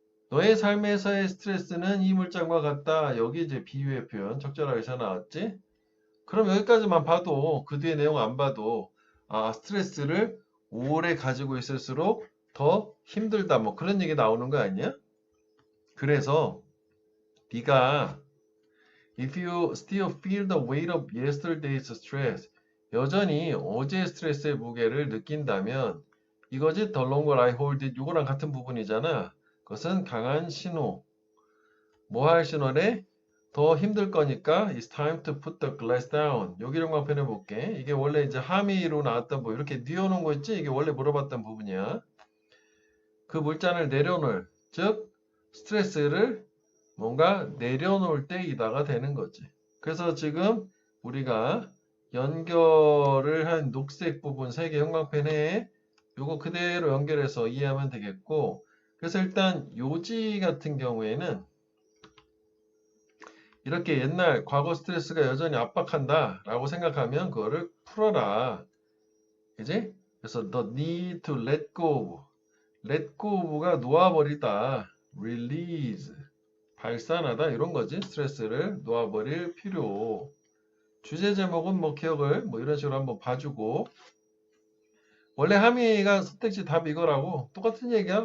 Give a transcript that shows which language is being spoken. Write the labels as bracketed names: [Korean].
[Korean] 너의 삶에서의 스트레스는 이 물장과 같다. 여기 이제 비유의 표현 적절하게 잘 나왔지? 그럼 여기까지만 봐도 그 뒤에 내용 안 봐도 스트레스를 오래 가지고 있을수록 더 힘들다. 뭐 그런 얘기 나오는 거 아니야? [English] 그래서 네가 if you still feel the weight of yesterday's stress [Korean] 여전히 어제 스트레스의 무게를 느낀다면 이거지 [English] the longer I hold it [Korean] 이거랑 같은 부분이잖아. 그것은 강한 신호. 뭐 할 신호래? 더 힘들 거니까 [English] it's time to put the glass down. [Korean] 여기를 한번 표현해 볼게. 이게 원래 이제 함의로 나왔던 뭐 이렇게 뉘어놓은 거 있지? 이게 원래 물어봤던 부분이야. 그 물잔을 내려놓을, 즉 스트레스를 뭔가 내려놓을 때이다가 되는 거지. 그래서 지금 우리가 연결을 한 녹색 부분 3개 형광펜에 요거 그대로 연결해서 이해하면 되겠고 그래서 일단 요지 같은 경우에는 이렇게 옛날 과거 스트레스가 여전히 압박한다 라고 생각하면 그거를 풀어라. 그지? 그래서 [English] the need to let go. let go [Korean] 가 놓아버리다. release. 발산하다 이런 거지. 스트레스를 놓아버릴 필요. 주제 제목은 뭐 기억을 뭐 이런 식으로 한번 봐주고 원래 함의가 선택지 답 이거라고 똑같은 얘기야.